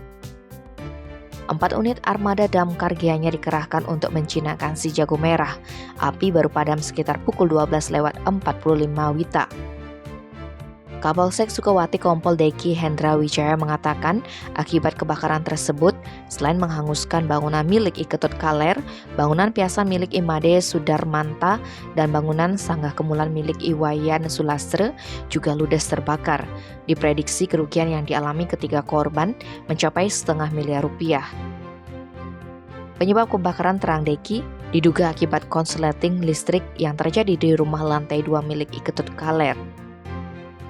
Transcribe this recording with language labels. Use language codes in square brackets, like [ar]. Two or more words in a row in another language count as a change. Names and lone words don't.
[id] 4 unit armada damkar Gianyar dikerahkan untuk menjinakkan si jago merah. Api baru padam sekitar pukul 12:45 WITA. Kapolsek Sukawati Kompol Deki Hendra Wijaya mengatakan akibat kebakaran tersebut, selain menghanguskan bangunan milik Iketut Kaler, bangunan piasan milik Imade Sudarmanta, dan bangunan Sanggah Kemulan milik Iwayan Sulastre juga ludes terbakar. Diprediksi kerugian yang dialami ketiga korban mencapai setengah miliar rupiah. Penyebab kebakaran terang Deki diduga akibat konsleting listrik yang terjadi di rumah lantai 2 milik Iketut Kaler.